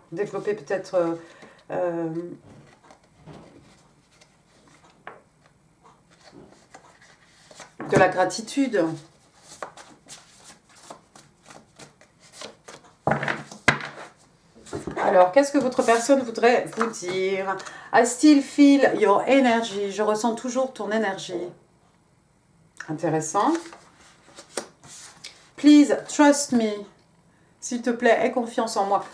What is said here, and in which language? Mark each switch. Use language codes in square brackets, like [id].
[fr] Développer peut-être de la gratitude. Alors, qu'est-ce que votre personne voudrait vous dire? [en] I still feel your energy. [fr] Je ressens toujours ton énergie. Intéressant. [en] Please, trust me. [fr] S'il te plaît, aie confiance en moi.